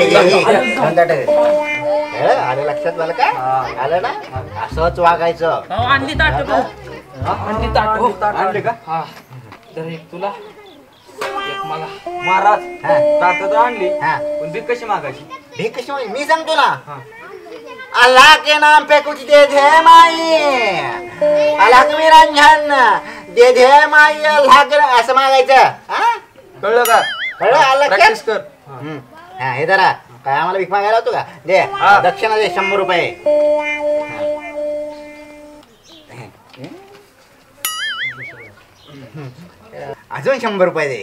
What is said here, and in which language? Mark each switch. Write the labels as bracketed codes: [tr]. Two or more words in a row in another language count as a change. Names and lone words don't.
[mr] आलं लक्षात मला का? आलं ना? असंच वागायचं. भाऊ आणली ताट भाऊ. आणली ताट. आणले का? हा. तर एक तुला, एक मला. महाराज हा. ताट तर आणली, हा. पण भीक कशी मागायची? भीक कशी मागायची? मी सांगतो ना. [hi] अल्लाह के नाम पे कुछ दे दे माई, अल्लाह के निरंजन दे दे माई, अल्लाह के [mr] असं मागायचं. हा? कळलं का? कळलं? आलं लक्षात? प्रॅक्टिस कर. हा, हे जरा काय आम्हाला भीक मागायला होतो का? दे दक्षिणा दे 100 रुपये. अजून 100 रुपये दे.